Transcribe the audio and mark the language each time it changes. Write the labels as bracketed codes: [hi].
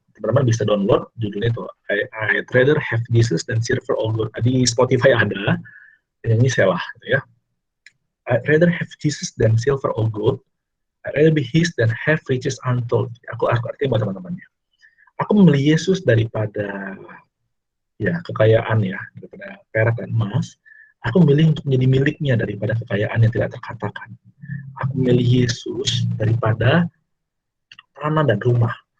[id] Teman-teman bisa download, judulnya itu [en] I'd rather have Jesus than silver or gold. [id] Di Spotify ada, ini Selah gitu ya. [en] I'd rather have Jesus than silver or gold. I'd rather be his than have riches untold. [id] Aku artinya buat teman-temannya. Aku memilih Yesus daripada ya kekayaan ya, daripada perak dan emas. Aku memilih untuk menjadi miliknya daripada kekayaan yang tidak terkatakan. Aku memilih Yesus daripada tanah dan rumah.